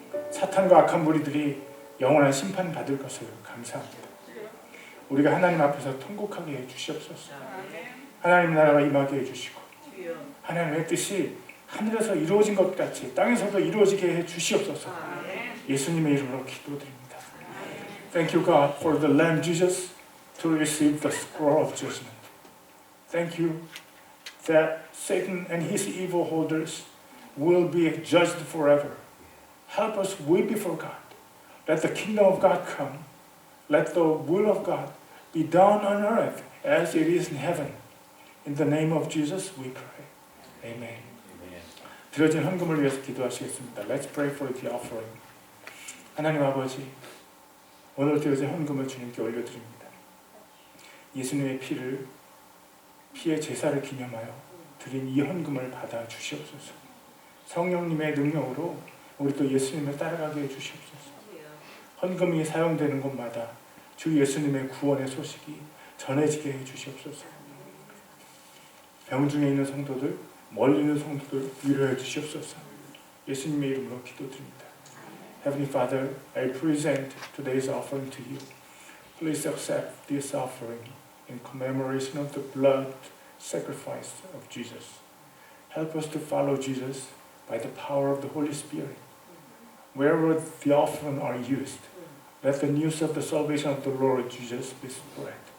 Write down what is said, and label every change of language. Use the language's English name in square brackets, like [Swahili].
[Korean] 사탄과 악한 무리들이 영원한 심판 받을 것을 감사합니다. 우리가 하나님 앞에서 통곡하게 해주시옵소서. 하나님 나라가 임하게 해주시고 하나님의 뜻이 하늘에서 이루어진 것 같이 땅에서도 이루어지게 해주시옵소서. 예수님의 이름으로 기도드립니다. [English] Thank you God for the Lamb Jesus to receive the scroll of judgment. Thank you that Satan and his evil holders will be judged forever. Help us weep before God. Let the kingdom of God come. Let the will of God be done on earth as it is in heaven. In the name of Jesus we pray. Amen. [Korean] 드려진 헌금을 위해서 기도하시겠습니다. [English] Let's pray for the offering. [Korean] 하나님 아버지, 오늘 드려진 헌금을 주님께 올려드립니다. 예수님의 피의 제사를 기념하여 드린 이 헌금을 받아 주시옵소서. 성령님의 능력으로 우리 또 예수님을 따라가게 해 주시옵소서. 헌금이 사용되는 곳마다 주 예수님의 구원의 소식이 전해지게 해 주시옵소서. 병중에 있는 성도들, 멀리 있는 성도들 위로해 주시옵소서. 예수님의 이름으로 기도드립니다. [English] Heavenly Father, I present today's offering to you. Please accept this offering in commemoration of the blood sacrifice of Jesus. Help us to follow Jesus by the power of the Holy Spirit. Wherever the offering are used, let the news of the salvation of the Lord Jesus be spread.